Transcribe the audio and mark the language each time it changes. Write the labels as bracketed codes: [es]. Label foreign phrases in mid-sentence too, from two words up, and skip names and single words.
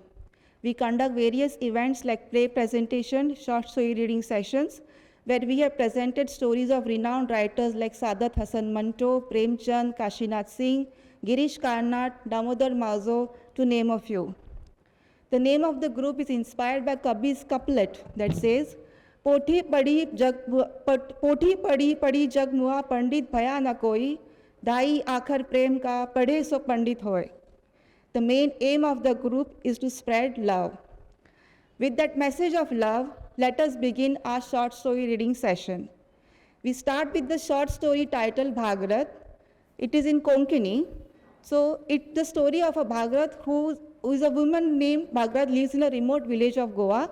[en] We conduct various events like play presentation, short story reading sessions, where we have presented stories of renowned writers like Sadat Hasan Manto, Premchand, Kashinath Singh, Girish Karnat, Damodar Mauzo, to name a few. The name of the group is inspired by Kabir's couplet that says, [hi] पोठी पढ़ी जग मुआ पंडित भया न कोई, धाई आखर प्रेम का पढ़े सो पंडित होए. [en] The main aim of the group is to spread love. With that message of love, let us begin our short story reading session. We start with the short story titled Bhagrat. It is in Konkani. So it's the story of a Bhagrat who is a woman named Bhagrat, lives in a remote village of Goa.